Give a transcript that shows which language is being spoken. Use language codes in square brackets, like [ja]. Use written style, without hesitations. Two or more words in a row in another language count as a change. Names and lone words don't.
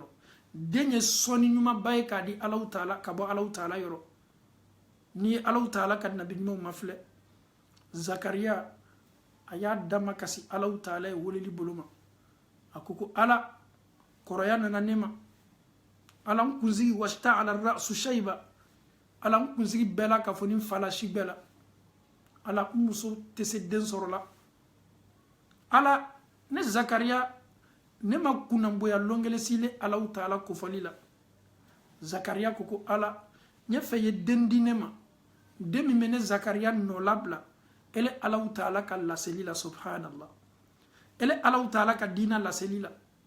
[bm] den ye sɔni ɲumanba ye k'a di alaw taala ka bɔ alaw taala yɔrɔ ni ye alaw taala ka nabi ɲumanw mafilɛ zakariya a y'a dama kasi alaw taala ye weleli bolo ma a ko ala kɔrɔya nana ne ma ala n kunsigi [ar] واشتعل الرأس شيبا [bm] ala n kunsigi bɛɛ la ka fɔ ni falasi bɛɛ la ala n muso tɛ se den sɔrɔ la ala ne zakariya ne ma kunnanboya lɔnkelen sile alaw taala kofɔli la zakariya ko ala ɲɛ fɛ ye den di ne ma den min bɛ ne zakariya nɔ labila ele alaw taala ka laseli la subhanallah ele alaw taala ka diina laseli la